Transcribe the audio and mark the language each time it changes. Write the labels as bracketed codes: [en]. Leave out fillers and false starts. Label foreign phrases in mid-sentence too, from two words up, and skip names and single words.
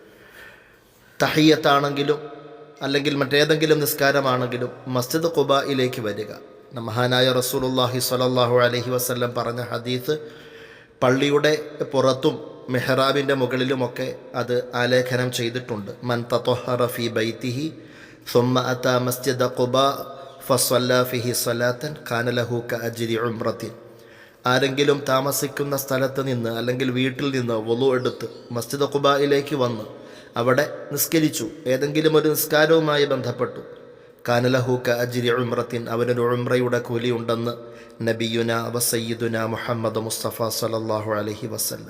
[ml] തഹിയ്യത്താണെങ്കിലും അല്ലെങ്കിൽ മറ്റേതെങ്കിലും നിസ്കാരമാണെങ്കിലും മസ്ജിദ് ഖുബായിലേക്ക് വരിക. മഹാനായ റസൂലുള്ളാഹി [ar] صلى الله عليه وسلم [ml] പറഞ്ഞ ഹദീസ് പള്ളിയുടെ പുറത്തും മെഹ്റാബിൻ്റെ മുകളിലുമൊക്കെ അത് ആലേഖനം ചെയ്തിട്ടുണ്ട്. [ar] من تطهر في بيته ثم أتى مسجد قباء فصلى فيه صلاة كان له كأجر عمرة. [ml] ആരെങ്കിലും താമസിക്കുന്ന സ്ഥലത്ത് നിന്ന് അല്ലെങ്കിൽ വീട്ടിൽ നിന്ന് വുളു എടുത്ത് മസ്ജിദ് ഖുബായിലേക്ക് വന്ന് അവിടെ നിസ്കരിച്ചു, ഏതെങ്കിലും ഒരു നിസ്കാരവുമായി ബന്ധപ്പെട്ടു, [ar] كان له كأجر عمرة, [ml] അവനൊരു ഉംറയുടെ കൂലി ഉണ്ടെന്ന് [ar] نبينا وسيدنا محمد مصطفى صلى الله عليه وسلم.